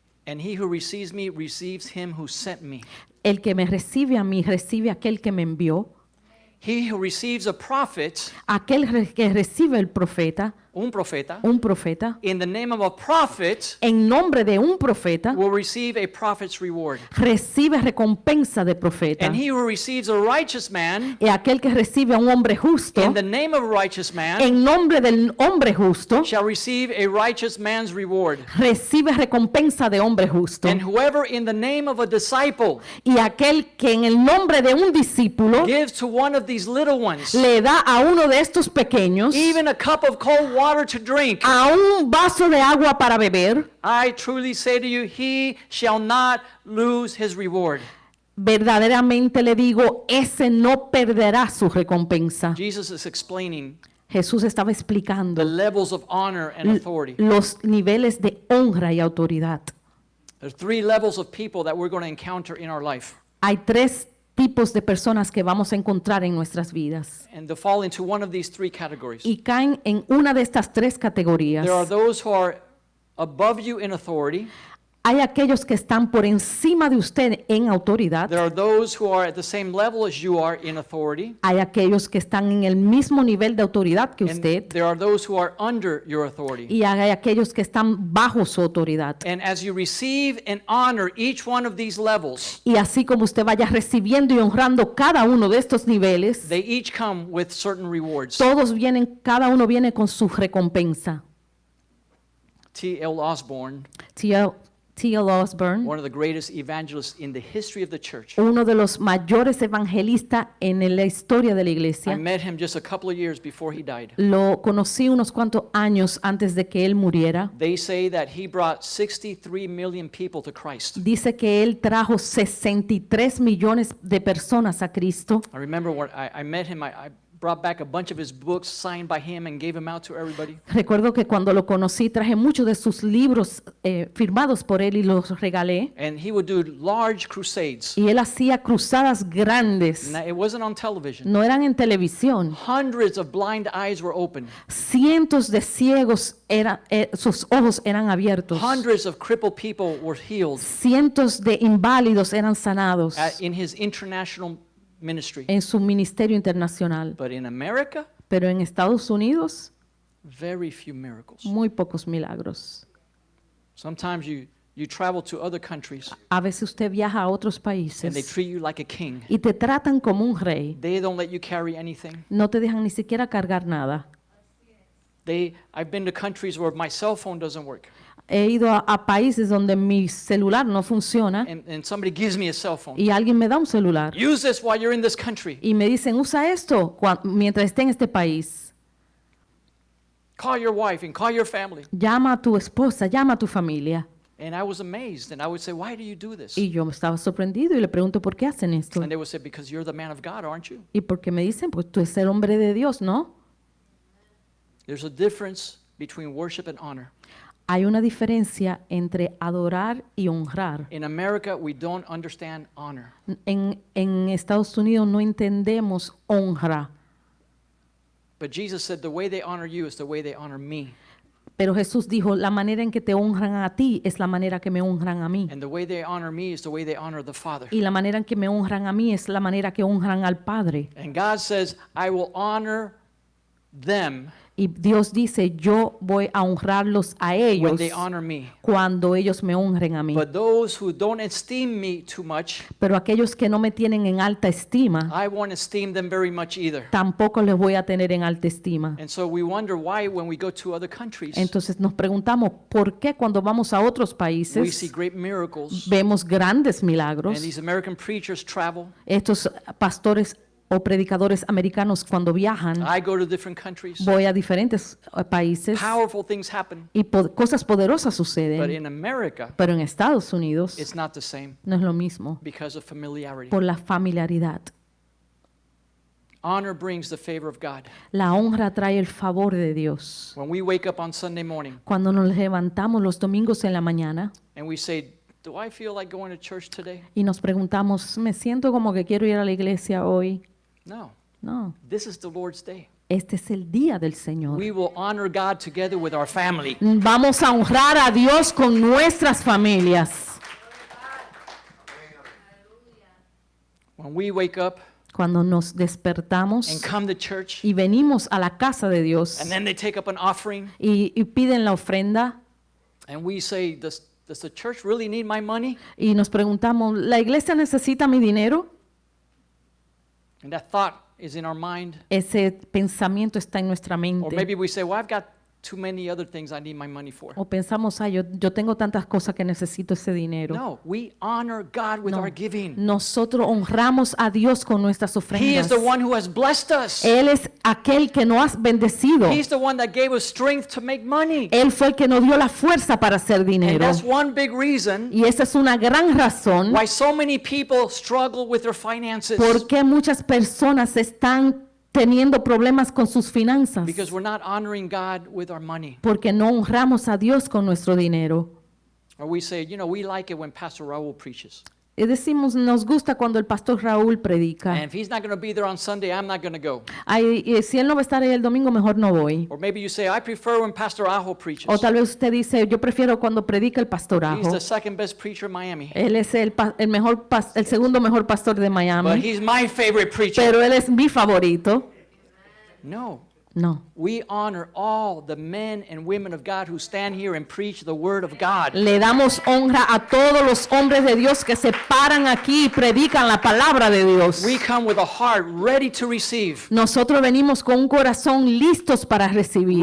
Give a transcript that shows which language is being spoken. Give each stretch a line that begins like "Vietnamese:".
English: and he who receives me receives him who sent me.
Spanish: el que me recibe a mí, recibe a aquel que me envió.
English: He who receives a prophet,
Spanish: Que recibe el profeta, un profeta, un profeta,
English: in the name of a prophet,
Spanish: en nombre de un profeta,
English: will receive a prophet's reward.
Spanish: recibe recompensa de profeta.
English: And he who receives a righteous man,
Spanish: Y aquel que recibe a un hombre justo,
English: in the name of a righteous man,
Spanish: en nombre del hombre justo,
English: shall receive a righteous man's reward.
Spanish: recibe recompensa de hombre justo.
English: And whoever in the name of a disciple
Spanish: Y aquel que en el nombre de un discípulo
English: gives to one of these little ones,
Spanish: le da a uno de estos pequeños
English: even a cup of cold water to drink,
Spanish: a un vaso de agua para beber,
English: I truly say to you, he shall not lose his reward.
Spanish: verdaderamente le digo, ese no perderá su recompensa.
English: Jesus is explaining
Spanish: Jesús estaba
English: the
Spanish: explicando
English: levels of honor and authority.
Spanish: los niveles de honra y autoridad.
English: There's 3 levels of people that we're going to encounter in our life.
Spanish: Hay 3 tipos de personas que vamos a encontrar en nuestras vidas
English: And they fall into one of these 3 categories.
Spanish: y caen en una de estas 3 categorías.
English: There are those who are above you in authority.
Spanish: Hay aquellos que están por encima de usted en autoridad.
English: There are those who are at the same level as you are in authority.
Spanish: Hay aquellos que están en el mismo nivel de autoridad que
English: And
Spanish: usted.
English: there are those who are under your authority.
Spanish: Y hay aquellos que están bajo su autoridad.
English: And as you receive and honor each one of these levels,
Spanish: Y así como usted vaya recibiendo y honrando cada uno de estos niveles,
English: they each come with certain rewards.
Spanish: cada uno viene con su recompensa.
English: T.L. Osborne,
Spanish: T.L. Osborne,
English: one of the greatest evangelists in the history of the church.
Spanish: uno de los mayores evangelistas en la historia de la
English: I
Spanish: iglesia,
English: met him just a couple of years before he died.
Spanish: lo conocí unos cuantos años antes de que él muriera.
English: They say that he brought 63 million people to Christ.
Spanish: Dice que él trajo 63 millones de personas a Cristo.
English: I remember when I met him, I brought back a bunch of his books signed by him and gave them out to everybody.
Spanish: Recuerdo que cuando lo conocí traje muchos de sus libros firmados por él y los regalé.
English: And he would do large crusades.
Spanish: Y él hacía cruzadas grandes.
English: Now, it wasn't on television.
Spanish: No eran en televisión.
English: Hundreds of blind eyes were open.
Spanish: Cientos de ciegos, sus ojos eran abiertos.
English: Hundreds of crippled people were healed
Spanish: Cientos de inválidos eran sanados
English: in his international ministry.
Spanish: en su ministerio internacional.
English: But in America,
Spanish: Pero en Estados Unidos,
English: very few miracles.
Spanish: muy pocos milagros.
English: Sometimes you travel to other countries
Spanish: A veces usted viaja a otros
English: and they
Spanish: países
English: treat you like a king.
Spanish: y te tratan como un rey.
English: They don't let you carry anything.
Spanish: No te dejan ni siquiera cargar nada.
English: I've been to countries where my cell phone doesn't work.
Spanish: He ido a países donde mi celular no funciona
English: And somebody gives me a cell phone.
Spanish: y alguien me da un celular
English: Use this while you're in this country.
Spanish: y me dicen, usa esto mientras esté en este país.
English: Call your wife and call your family.
Spanish: Llama a tu esposa, llama a tu familia.
English: And I was amazed. And I would say, why do you do this?
Spanish: Y yo estaba sorprendido y le pregunto, ¿por qué hacen esto?
English: And they would say, because you're the man of God, aren't you?
Spanish: Y porque me dicen, pues tú eres el hombre de Dios, ¿no?
English: There's a difference between worship and honor.
Spanish: Hay una diferencia entre adorar y honrar.
English: In America, we don't understand honor.
Spanish: En Estados Unidos no entendemos honra,
English: But Jesus said the way they honor you is the way they honor me.
Spanish: pero Jesús dijo, la manera en que te honran a ti es la manera que me honran a mí.
English: And the way they honor me is the way they honor the Father.
Spanish: Y la manera en que me honran a mí es la manera que honran al Padre.
English: And God says, I will honor them
Spanish: Y Dios dice, yo voy a honrarlos a
English: when
Spanish: ellos
English: they honor me.
Spanish: cuando ellos me honren a mí.
English: But those who don't esteem me too much,
Spanish: Pero aquellos que no me tienen en alta estima,
English: I won't esteem them very much either.
Spanish: tampoco les voy a tener en alta estima.
English: And so we wonder why when we go to other countries,
Spanish: Entonces nos preguntamos, ¿por qué cuando vamos a otros
English: we see
Spanish: países
English: great miracles,
Spanish: vemos grandes
English: and
Spanish: milagros?
English: these American preachers travel.
Spanish: Estos pastores o predicadores americanos cuando viajan,
English: I go to different countries.
Spanish: voy a diferentes países
English: Powerful things happen.
Spanish: y cosas poderosas
English: But
Spanish: suceden,
English: in America,
Spanish: pero en Estados Unidos
English: it's not the same
Spanish: no es lo mismo
English: because of familiarity.
Spanish: por la familiaridad.
English: Honor brings the favor of God.
Spanish: La honra trae el favor de Dios.
English: When we wake up on Sunday morning
Spanish: Cuando nos levantamos los domingos en la mañana
English: and we say, do I feel like going to church today?
Spanish: y nos preguntamos, ¿me siento como que quiero ir a la iglesia hoy?
English: No.
Spanish: No,
English: This is the Lord's day.
Spanish: este es el día del Señor.
English: We will honor God together with our family.
Spanish: Vamos a honrar a Dios con nuestras familias.
English: When we wake up
Spanish: Cuando nos
English: and
Spanish: despertamos
English: come to church,
Spanish: y venimos a la casa de Dios
English: and then they take up an offering,
Spanish: y piden la ofrenda
English: and we say, does the church really need my money?
Spanish: y nos preguntamos, ¿la iglesia necesita mi dinero?
English: And that thought is in our mind.
Spanish: Ese pensamiento está en nuestra
English: Or
Spanish: mente.
English: maybe we say, well, I've got too many other things I need my money for.
Spanish: O pensamos, yo tengo tantas cosas que necesito ese dinero.
English: No, we honor God with
Spanish: No.
English: our giving.
Spanish: Nosotros honramos a Dios con nuestras
English: He is the one who has blessed us.
Spanish: Él es aquel que nos ha bendecido.
English: He's the one that gave us strength to make money.
Spanish: Él fue el que nos dio la fuerza para hacer
English: And
Spanish: dinero.
English: that's one big reason
Spanish: Y esa es una gran razón
English: why so many people struggle with their finances.
Spanish: por qué muchas personas están teniendo problemas con sus finanzas.
English: Because we're not honoring God with our money.
Spanish: Porque no honramos a Dios con nuestro dinero.
English: Or we say, we like it when Pastor Raul preaches.
Spanish: Y decimos, nos gusta cuando el pastor Raúl predica.
English: And if he's not going to be there on Sunday, I'm not going to go.
Spanish: Ay, si él no va a estar ahí el domingo, mejor no voy.
English: Or maybe you say, I prefer when Pastor Ajo preaches.
Spanish: O tal vez usted dice, yo prefiero cuando predica el pastor
English: He's
Spanish: Ajo.
English: the second best preacher in Miami.
Spanish: Él es el segundo mejor pastor de
English: But
Spanish: Miami.
English: he's my favorite preacher.
Spanish: Pero él es mi favorito.
English: No.
Spanish: No.
English: We honor all the men and women of God who stand here and preach the word of God.
Spanish: Le damos honra a todos los hombres de Dios que se paran aquí y predican la palabra de Dios.
English: We come with a heart ready to receive,
Spanish: Nosotros venimos con un corazón listos para recibir,